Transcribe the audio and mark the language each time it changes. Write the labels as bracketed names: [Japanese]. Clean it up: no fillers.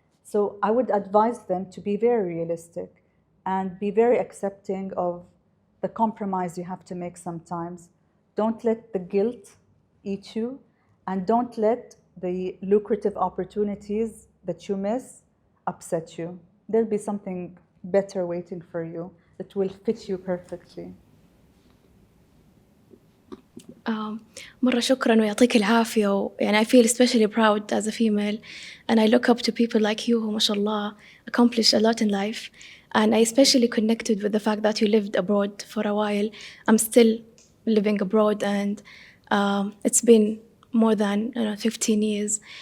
[English] So I would advise them to be very realistic and be very accepting of the compromise you have to make sometimes. Don't let the guilt eat you, and don't let the lucrative opportunities that you miss upset you. There'll be something better waiting for you that will fit you perfectly. [Arabic] مرة شكراً ويعطيك العافية. [English] يعني I feel especially proud as a female, and I look up to people like you who [Arabic] ما شاء الله [English] accomplish a lot in life. And I especially connected with the fact that you lived abroad for a while. I'm still living abroad, and it's been more than 15 years.